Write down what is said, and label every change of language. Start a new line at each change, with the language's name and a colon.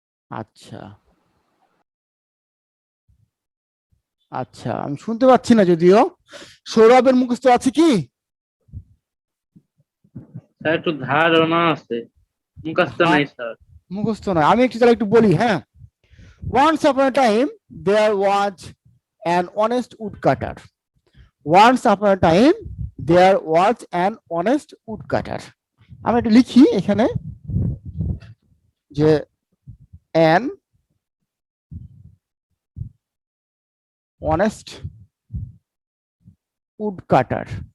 Bangla: আচ্ছা আচ্ছা, আমি শুনতে পাচ্ছি না যদিও। সৌরভের মুখস্থ আছে কি? স্যার একটু ধারণা আছে, মুখস্থ নাই স্যার। মুখস্থ নয়, আমি একটু তাহলে একটু বলি।
English: হ্যাঁ, once upon a time there was an honest woodcutter. Once upon a time there was an honest woodcutter.
Bangla: আমি একটু লিখি এখানে যে
English: an honest woodcutter।